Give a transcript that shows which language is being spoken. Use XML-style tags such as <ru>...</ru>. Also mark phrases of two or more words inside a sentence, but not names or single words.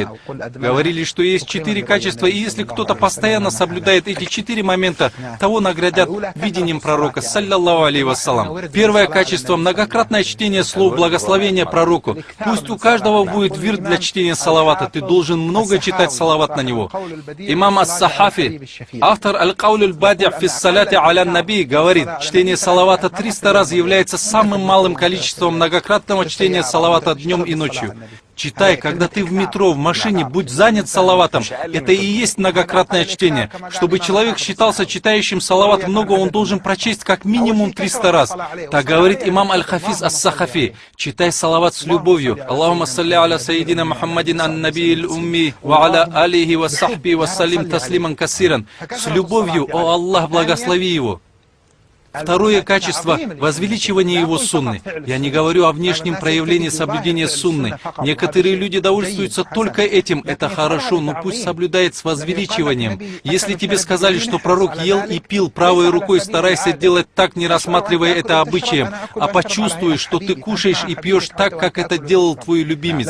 <ru>Говорили, что есть 4 качества, и если кто-то постоянно соблюдает эти 4 момента, того наградят видением пророка,</ru> <ar>صلى الله عليه وسلم.</ar> <ru>Первое качество — многократное чтение слов благословения пророку. Пусть у каждого будет вирд для чтения салавата, ты должен много читать салават на него. Имам ас-Сахафи, автор аль-Кауль аль-Бади' фи салати аля наби, говорит, чтение салавата 300 раз является самым малым количеством многократного чтения салавата днем и ночью. Читай, когда ты в метро, в машине, будь занят салаватом. Это и есть многократное чтение. Чтобы человек считался читающим салават много, он должен прочесть как минимум 300 раз. Так говорит имам Аль-Хафиз ас-Сахафи. Читай салават с любовью.</ru> <ar>اللهم صل على سيدنا محمد النبي الأمي وعلى آله وصحبه وسلم تسليما كثيرا.</ar> <ru>С любовью, о Аллах, благослови его. Второе качество — возвеличивание его сунны. Я не говорю о внешнем проявлении соблюдения сунны. Некоторые люди довольствуются только этим. Это хорошо, но пусть соблюдает с возвеличиванием. Если тебе сказали, что пророк ел и пил правой рукой, старайся делать так, не рассматривая это обычаем, а почувствуй, что ты кушаешь и пьешь так, как это делал твой любимец.</ru>